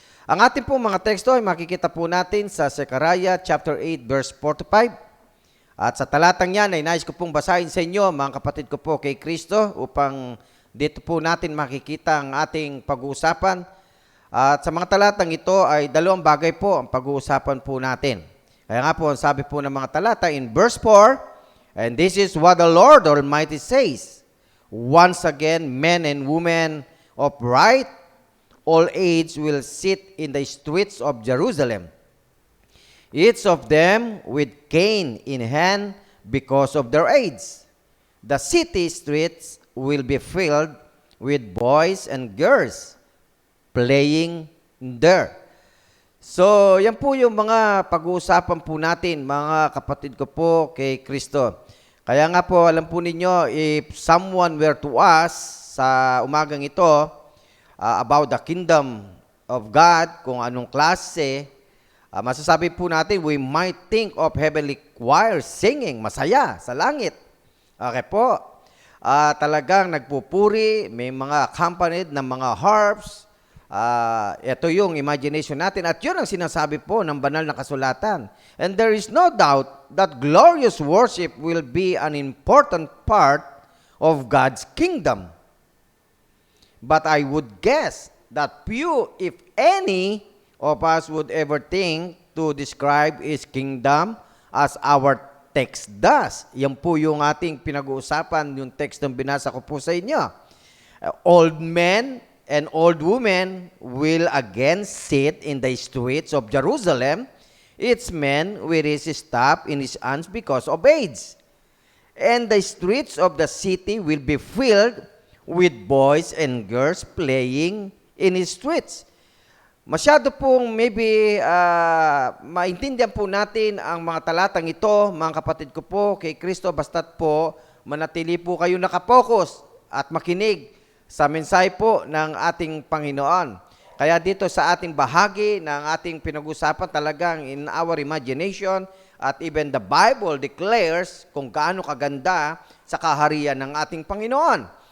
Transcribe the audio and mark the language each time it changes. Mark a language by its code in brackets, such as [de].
[tl] Ang ating po mga teksto ay makikita po natin sa Zechariah chapter 8 verse 4 to 5. At sa talatang yan ay nais ko pong basahin sa inyo, mga kapatid ko po kay Kristo, upang dito po natin makikita ang ating pag-uusapan. At sa mga talatang ito ay dalawang bagay po ang pag-uusapan po natin. Kaya nga po, ang sabi po ng mga talata [en] in verse 4, and this is what the Lord Almighty says, once again, men and women of right, all age will sit in the streets of Jerusalem, each of them with cane in hand because of their age. The city streets will be filled with boys and girls playing there. [tl] So, yan po yung mga pag-uusapan po natin, mga kapatid ko po kay Kristo. Kaya nga po, alam po ninyo, [en] if someone were to ask [tl] sa umagang ito [en] about the kingdom of God, [tl] kung anong klase, masasabi po natin, [en] we might think of heavenly choir singing, [tl] masaya sa langit. Okay po. Talagang nagpupuri, may mga accompanied ng mga harps. Ito yung imagination natin at yun ang sinasabi po ng banal na kasulatan. [en] And there is no doubt that glorious worship will be an important part of God's kingdom. But I would guess that few, if any, of us would ever think to describe His kingdom as our text does. [tl] Yan po yung ating pinag-uusapan, yung text na binasa ko po sa inyo. [en] Old men and old women will again sit in the streets of Jerusalem, each man with his staff in his hands because of age. And the streets of the city will be filled with boys and girls playing in his streets. [tl] Masyado pong maybe maintindihan po natin ang mga talatang ito, mga kapatid ko po, kay Kristo, basta't po manatili po kayo nakapokus at makinig sa mensahe po ng ating Panginoon. Kaya dito sa ating bahagi ng ating pinag-usapan talagang [en] in our imagination [tl] at [en] even the Bible declares [tl] kung gaano kaganda sa kaharian ng ating Panginoon.